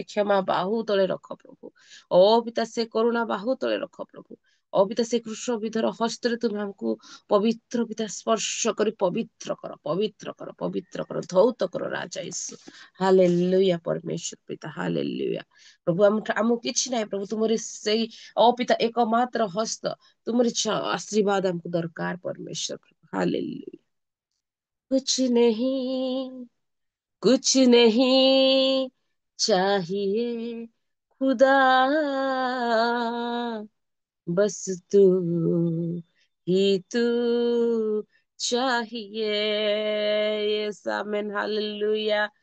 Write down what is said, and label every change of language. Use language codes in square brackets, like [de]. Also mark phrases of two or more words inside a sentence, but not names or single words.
[or] କ୍ଷମା ବାହୁ ତଳେ ରଖ ପ୍ରଭୁ ଓ ପିତା ସେ କରୁଣା ବାହୁ ତଳେ ରଖ ପ୍ରଭୁ ଓ ପିତା ସେ କୃଷ୍ଣ ବିଧର ହସ୍ତରେ ତୁମେ ଆମକୁ ପବିତ୍ର ପିତା ସ୍ପର୍ଶ କରି ପବିତ୍ର କର ଧୌତ କର ରାଜା ଈଶୁ ହାଲେଲୁୟା ପରମେଶ୍ୱର ପିତା ହାଲେଲୁୟା ପ୍ରଭୁ ଆମକୁ କିଛି ନାହିଁ ପ୍ରଭୁ ତୁମରି ସେଇ ଅପିତା ଏକମାତ୍ର ହସ୍ତ ତୁମରି ଆଶୀର୍ବାଦ ଆମକୁ ଦରକାର ପରମେଶ୍ୱର ପ୍ରଭୁ ହାଲେଲୁୟା [hi] कुछ नहीं चाहिए खुदा बस तू ही तू चाहिए यस आमीन हालेलुया